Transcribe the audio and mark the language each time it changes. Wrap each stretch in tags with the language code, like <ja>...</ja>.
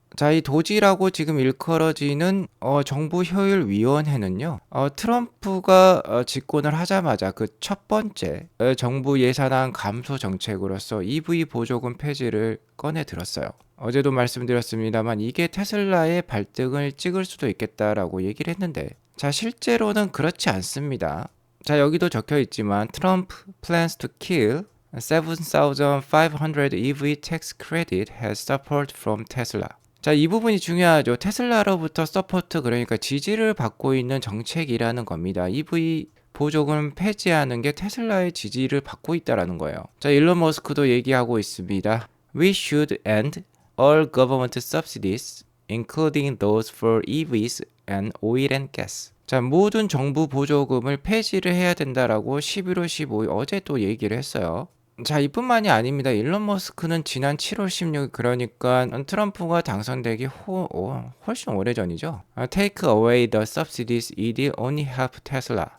<ko>자, 이 도지라고 지금 일컬어지는 정부 효율위원회는요, 트럼프가 집권을 하자마자 그 첫 번째 정부 예산안 감소 정책으로서 EV 보조금 폐지를 꺼내 들었어요. 어제도 말씀드렸습니다만 이게 테슬라의 발등을 찍을 수도 있겠다라고 얘기를 했는데, 자, 실제로는 그렇지 않습니다. 자, 여기도 적혀 있지만</ko> <en>트럼프 plans to kill 7,500 EV tax credit has support from Tesla.</en> <ko>자, 이 부분이 중요하죠. 테슬라로부터 서포트, 그러니까 지지를 받고 있는 정책이라는 겁니다. EV 보조금 폐지하는 게 테슬라의 지지를 받고 있다라는 거예요. 자, 일론 머스크도 얘기하고 있습니다.</ko> <en>We should end all government subsidies, including those for EVs and oil and gas.</en> <ko>자, 모든 정부 보조금을 폐지를 해야 된다라고 11월 15일 어제 또 얘기를 했어요. 자, 이뿐만이 아닙니다. 일론 머스크는 지난 7월 16일, 그러니까 트럼프가 당선되기 훨씬 오래전이죠.</ko> <en>Take away the subsidies, it only help Tesla.</en>